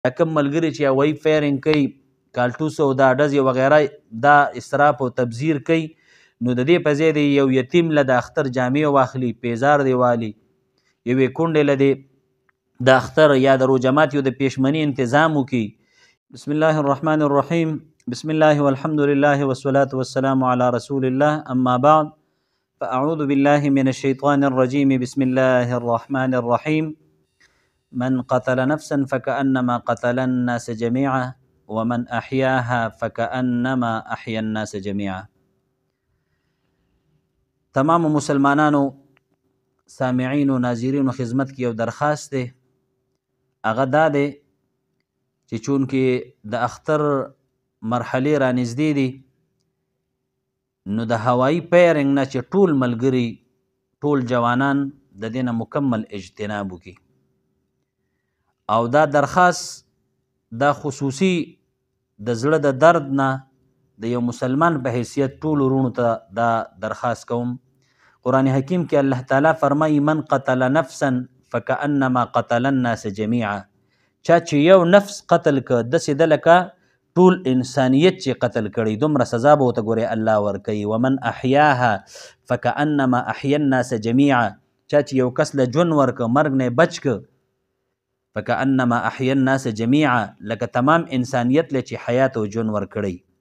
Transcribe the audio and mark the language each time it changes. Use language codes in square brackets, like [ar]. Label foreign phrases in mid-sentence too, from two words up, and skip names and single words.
[ps] دا کم ملګري چې هوایي فایرنګ کوي، کالټوس او دا ډزې وغیره دا اسراف او تبذیر کوي، نو د دې په ځای دی یو یتیم له د اختر جامې واخلي، پیزار دی والي، یوې کونډې له دې د اختر یا د روژه ماتیو د پیشمني انتظام وکړي. [ar] بسم الله الرحمن الرحیم. بسم الله والحمد لله والصلاة والسلام على رسول الله، اما بعد فأعوذ بالله من الشيطان الرجيم. بسم الله الرحمن الرحيم. من قتل نفسا فكأنما قتل الناس جميعا ومن أحياها فكأنما أحيا الناس جميعا. [ps] تمام مسلمانانو سامعین و ناظرین و خدمت کی یو درخواست دی، هغه دا دی چې چونکې د اختر مرحلې رانږدې دي، نو د هوایي فایرنګ نه چې ټول ملګري ټول جوانان د دې نه مکمل اجتناب وکړي. او دا درخواست دا خصوصي د زړه د درد نه د یو مسلمان په حیثیت ټول ورونو ته دا درخواست کوم. قرآن حکیم کې الله تعالی فرمایي [ar] من قتل نفسا فکأنما قتل الناس جمیعا. [ps] چا چې یو نفس قتل که داسې ده لکه ټول انسانیت چې قتل کړی، دومره سزا به ورته ګورې الله ورکوي. [ar] ومن احیاها فکأنما احیا الناس جمیعا. [ps] چا چې یو کس له ژوند ورکه، مرګ نه بچ که، [ar] فکأنما احیا الناس جمیعا، [ps] لکه تمام انسانیت له چې حیات او ژوند ورکړی.